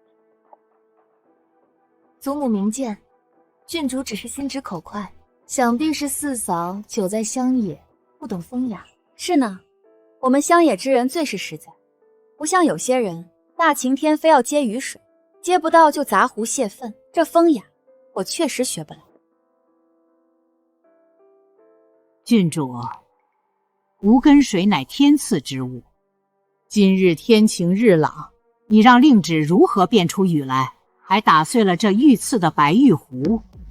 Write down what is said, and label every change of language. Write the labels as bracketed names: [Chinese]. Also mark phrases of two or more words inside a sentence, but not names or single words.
[Chinese] 祖母明鉴，郡主只是心直口快，想必是四嫂久在鄉野，不懂風雅。是呢，我們鄉野之人最是實在，不像有些人大晴天非要接雨水，接不到就砸壺泄憤，這風雅我確實學不來。郡主，無根水乃天賜之物，今日天晴日朗，你讓令旨如何變出雨來？還打碎了這御賜的白玉壺。